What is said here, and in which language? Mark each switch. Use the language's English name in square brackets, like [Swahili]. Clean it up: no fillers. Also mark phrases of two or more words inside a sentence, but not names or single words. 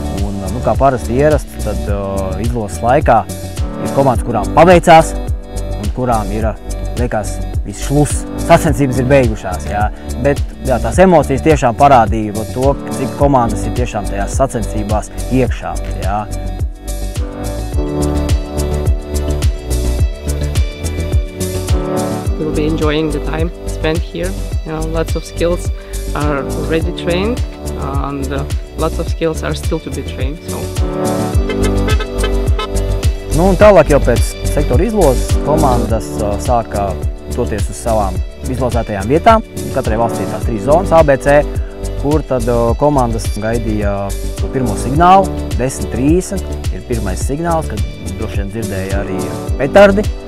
[Latvian] Un, kā parasti ierasts, tad izlozes laikā ir komandas, kurām paveicās un kurām ir, liekas, viss šluss. Sacensības ir beigušās, jā. Bet jā, tās emocijas tiešām parādīja to, cik komandas ir tiešām tajās sacensībās iekšā, jā. [English] We'll be enjoying the time spent here. Lots of skills are already trained and lots of skills are still to be trained. [Latvian] Un tālāk jau pēc sektora izlozes komandas sāka doties uz savām izlozētajām vietām. Katrai valstī tās 3 zonas ABC, kur tad komandas gaidīja to pirmo signālu. 10:30 ir pirmais signāls, kad droši vien dzirdēja arī petardi.